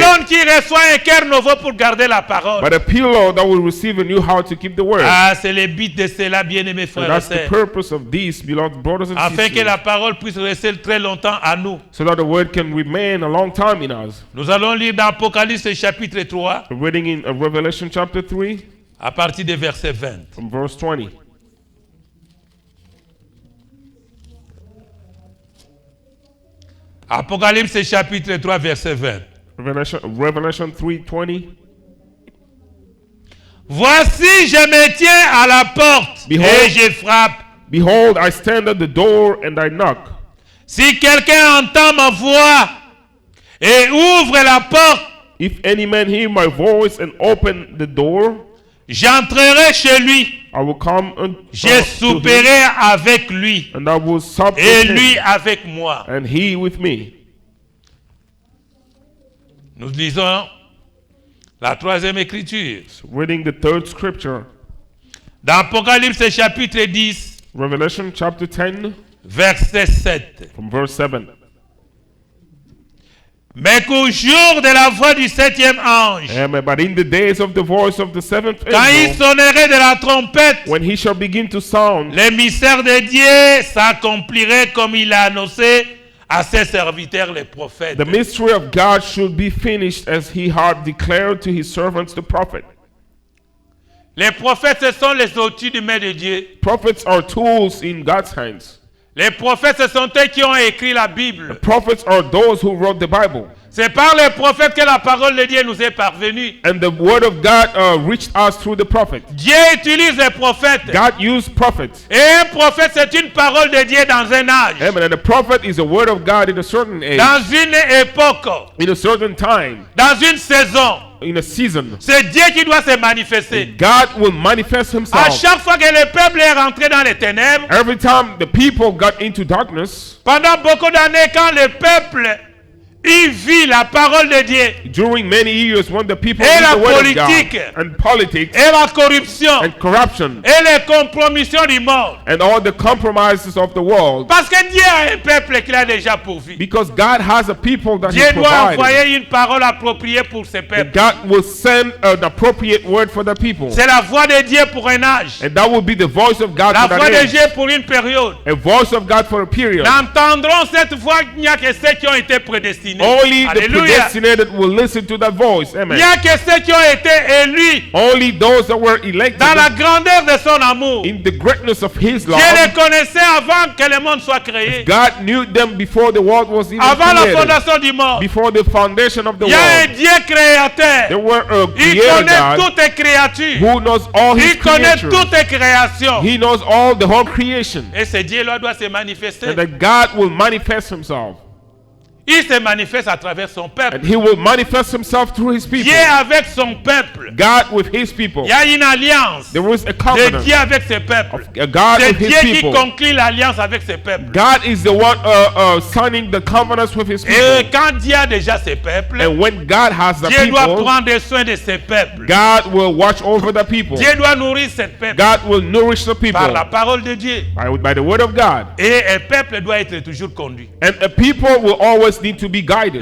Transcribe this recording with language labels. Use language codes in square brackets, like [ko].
[fr] colonne qui reçoit un cœur nouveau pour garder la parole. [en] but a pillar that will receive a new heart to keep the word. [fr] Ah, c'est le but de cela, bien-aimés [en] And [fr] frères et [en] that's the [fr] sœurs. [en] purpose of these, beloved brothers and [fr] Afin que la [en] sisters, [fr] parole puisse rester très longtemps à nous. [en] so that the word can remain a long time in us. [fr] Nous allons lire dans Apocalypse chapitre 3, [en] We're reading in Revelation chapter 3 [fr] à partir du verset 20. [en] from verse 20. [fr] Apocalypse chapitre 3, verset 20. [en] Revelation 3:20. [fr] Voici, je me tiens à la porte [en] Behold. [fr] et je frappe. [en] Behold, I stand at the door and I knock. [fr] Si quelqu'un entend ma voix et ouvre la porte, [en] If any man hear my voice and open the door, [fr] j'entrerai chez lui. [en] I will come [fr] Je [en] to him, [fr] souperai avec lui [en] and I will sup [fr] et [en] with [fr] lui [en] him, [fr] avec moi. [en] and he with me. [fr] Nous lisons la troisième écriture. [en] Reading the third scripture, [fr] Dans Apocalypse chapitre 10, [en] Revelation chapter 10 [fr] verset 7. [en] from verse 7. [fr] Mais qu'au jour de la voix du septième ange, [en] But in the days of the voice of the seventh [fr] quand il [en] angel, [fr] sonnerait de la trompette, [en] when he shall begin to sound, [fr] le mystère de Dieu s'accomplirait comme il a annoncé à ses serviteurs les prophètes. [en] the mystery of God should be finished as he had declared to his servants the prophet. [fr] Les prophètes, ce sont les outils du main de Dieu. [en] Prophets are tools in God's hands. [fr] Les prophètes, ce sont eux qui ont écrit la Bible. [en] Prophets are those who wrote the Bible. [fr] C'est par les prophètes que la parole de Dieu nous est parvenue. [en] And the word of God reached us through the prophet. [fr] Dieu utilise les prophètes. [en] God used prophets. [fr] Et un prophète, c'est une parole de Dieu dans un âge, Amen. [en] And the prophet is a word of God in a certain age, [fr] dans une époque, [en] in a certain time, [fr] dans une saison. [en] in a season. [fr] C'est Dieu qui doit se manifester. [en] God will manifest [fr] À [en] himself. [fr] chaque fois que le peuple est rentré dans les ténèbres, [en] Every time the people got into darkness, [fr] pendant beaucoup d'années, quand le peuple il vit la parole de Dieu [en] during many years when the people [fr] Et [en] read [fr] la [en] the word of [fr] politique. [en] God, and politics [fr] et la corruption [en] and corruption [fr] et les compromissions du monde. [en] and all the compromises of the world, [fr] Parce que Dieu a un peuple qu'il a déjà pourvu. [en] because God has a people that he [fr] Dieu doit [en] provided. [fr] envoyer une parole appropriée pour ce [en] And [fr] peuple. [en] God will send an appropriate word for the people. [fr] C'est la voix de Dieu pour un âge. [en] And that will be the voice of God [fr] La [en] for [fr] voix [en] that [fr] de [en] age. [fr] Dieu pour une période. [en] A voice of God for a period. [fr] N'entendront cette voix qu'il n'y a que ceux qui ont été prédestinés. [en] Only the Alléluia. predestinated will listen to that voice. [fr] Il n'y Amen. a que ceux qui ont été élus [en] Only those that were elected [fr] dans la grandeur de son amour. [en] in the greatness of his [fr] Dieu [en] love. [fr] les connaissait avant que le monde soit créé. [en] God knew them before the world was even [fr] Avant la [en] created. [fr] fondation du monde. [en] Before the foundation of the [fr] Il y a un [en] world. [fr] Dieu créateur. [en] There were a [fr] Il [en] creator [fr] connaît [en] God [fr] toutes les créatures. [en] who knows all his [fr] Il connaît [en] creatures. [fr] toutes les créations. [en] He knows all the whole creation. [fr] Et ce Dieu-là doit se manifester. [en] And that God will manifest himself. [fr] Il se manifeste à travers son peuple. [en] And he will manifest himself through his people. [fr] Dieu avec son peuple. [en] God with his people. [fr] Il y a une alliance [en] There was a [fr] de [en] covenant. [fr] Dieu avec ses peuples. [en] A God [fr] C'est [en] with his [fr] Dieu qui [en] people. [fr] conclut l'alliance avec ses peuples. [en] God is the one signing the covenants with his [fr] Et [en] people. [fr] quand Dieu a déjà ses peuples, [en] And when God has the [fr] Dieu doit [en] people, [fr] prendre soin de ses peuples. [en] God will watch over the people. [fr] Dieu doit nourrir ses peuples [en] God will nourish the people [fr] par la parole de Dieu. [en] by the word of God. [fr] Et un peuple doit être toujours conduit. [en] And a people will always need to be guided.